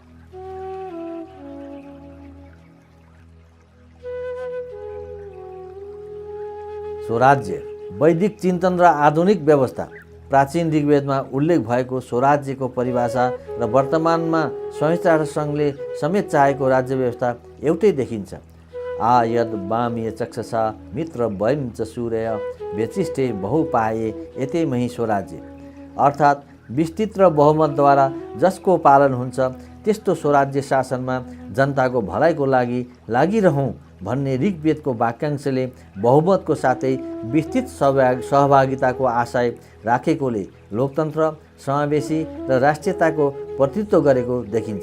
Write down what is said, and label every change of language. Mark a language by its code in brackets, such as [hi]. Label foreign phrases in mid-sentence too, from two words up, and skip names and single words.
[ne] स्वराज्य वैदिक चिन्तन र आधुनिक व्यवस्था। प्राचीन ऋग्वेदमा उल्लेख भएको स्वराज्यको परिभाषा र वर्तमानमा संयुक्त राष्ट्रसङ्घले समेत चाहेको राज्य व्यवस्था एउटै देखिन्छ। [sa] आ यद वामीय चक्षसा मित्र वैम च सूर्य व्यचिष्टे बहुपाये यतै मही स्वराज्य। [ne] अर्थात् विस्तृत र बहुमतद्वारा जसको पालन हुन्छ त्यस्तो स्वराज्य शासनमा जनताको भलाइको लागि लागिरहौँ भन्ने ऋग्वेदको वाक्यांशले बहुमतको साथै विस्तृत सहभागिताको आशय राखेकोले लोकतन्त्र, समावेशी र राष्ट्रियताको प्रतिनिधित्व गरेको देखिन्छ।